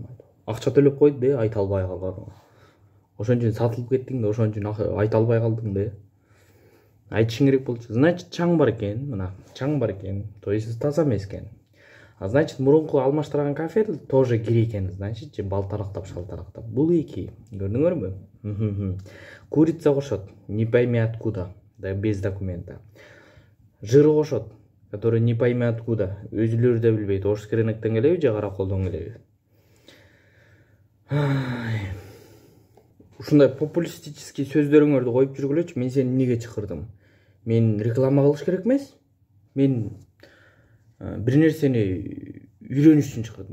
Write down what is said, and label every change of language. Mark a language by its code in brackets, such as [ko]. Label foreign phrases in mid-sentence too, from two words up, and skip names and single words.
[ky] Акча төлөп койду да, айта албай калган. Ошон үчүн сатылып кеттиң да, ошон үчүн айта албай калдың да. Айтышың керек болчу. Значит, чаң бар экен, мына. Чаң бар экен. [ru] То есть [ky] таза эмес экен. [ru] А значит, [ky] мурунку алмаштырган кафе тоже кире экен, значит, же балтарактап, шалтарактап. Бул эки. Көрдүңөрбү? Курица кошот, [ru] не пойми откуда, да без документа. [ky] Жыр кошот, [ru] который не пойми откуда, [ky] өзүлөрү да билбейт, орус керенектен келеби же караколдон келеби. Ушундай популистический сөздөрүңөрдү коюп жүргүлөчү, мен сени эмнеге чакырдым? Мен реклама кылыш керек эмес. Мен бир нерсени үйрөнүш үчүн чакырдым.